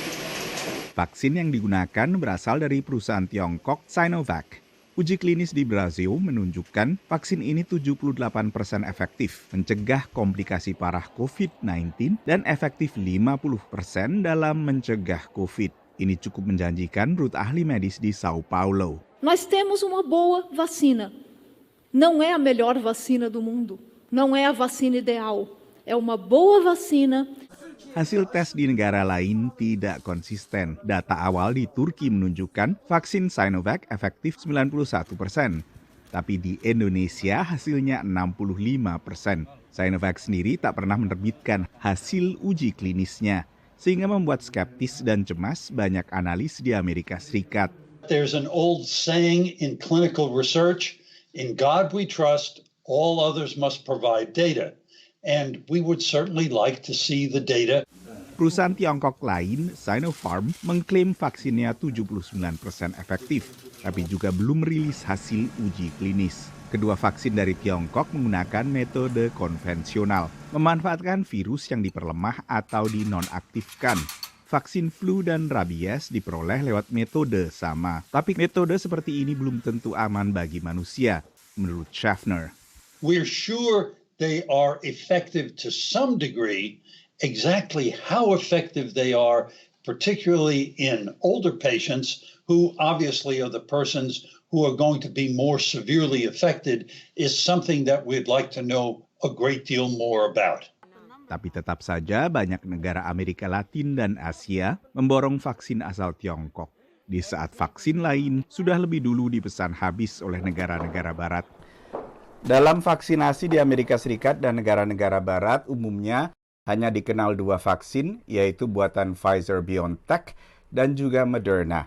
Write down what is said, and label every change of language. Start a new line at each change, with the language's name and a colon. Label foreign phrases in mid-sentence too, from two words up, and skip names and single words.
Indonesian: Vaksin yang digunakan berasal dari perusahaan Tiongkok Sinovac. Uji klinis di Brazil menunjukkan vaksin ini 78% efektif mencegah komplikasi parah COVID-19 dan efektif 50% dalam mencegah COVID. Ini cukup menjanjikan menurut ahli medis di Sao Paulo.
Portuguese: Nós temos uma boa vacina. Não é a melhor vacina do mundo. Não é a vacina ideal. É uma boa vacina.
Indonesian: Hasil tes di negara lain tidak konsisten. Data awal di Turki menunjukkan vaksin Sinovac efektif 91%. Tapi di Indonesia hasilnya 65%. Sinovac sendiri tak pernah menerbitkan hasil uji klinisnya, sehingga membuat skeptis dan cemas banyak analis di Amerika Serikat.
English: There's an old saying in clinical research, in God we trust, all others must provide data. And we would certainly like to see the data.
Indonesian: Perusahaan Tiongkok lain, Sinopharm, mengklaim vaksinnya 79% efektif, tapi juga belum merilis hasil uji klinis. Kedua vaksin dari Tiongkok menggunakan metode konvensional, memanfaatkan virus yang diperlemah atau dinonaktifkan. Vaksin flu dan rabies diperoleh lewat metode sama, tapi metode seperti ini belum tentu aman bagi manusia, menurut Schaffner.
English: We're sure they are effective to some degree. Exactly how effective they are, particularly in older patients who obviously are the persons who are going to be more severely affected, is something that we'd like to know a great deal more about.
Indonesian: Tapi tetap saja banyak negara Amerika Latin dan Asia memborong vaksin asal Tiongkok. Di saat vaksin lain sudah lebih dulu dipesan habis oleh negara-negara barat. Dalam vaksinasi di Amerika Serikat dan negara-negara barat umumnya hanya dikenal dua vaksin, yaitu buatan Pfizer-BioNTech dan juga Moderna.